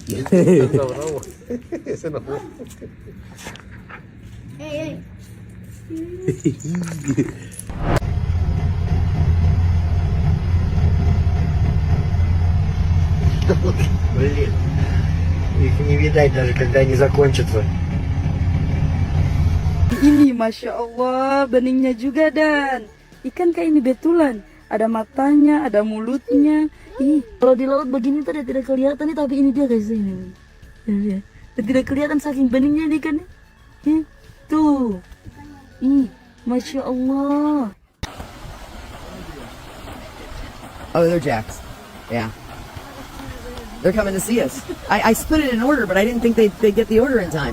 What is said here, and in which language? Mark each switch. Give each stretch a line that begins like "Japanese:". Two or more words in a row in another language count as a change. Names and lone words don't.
Indonesian: Tahu-tahu. Senang. Hey,
Russian: Блин, их не видать даже, когда они закончатся.
Indonesian: Ini
Arabic: ما شاء الله,
Indonesian: beningnya juga dan ikan kayak ini betulan. Ada matanya, ada mulutnya. Ih, kalau di laut begini tuh tidak kelihatan nih, tapi ini dia guys ini. Lihat. Tidak kelihatan saking beningnya ini kan. Tuh. Ih,
Arabic: ما شاء الله.
English: Oh, they're jacks. Yeah. They're coming to see us. I put it in order, but I didn't think they'd get the order in time.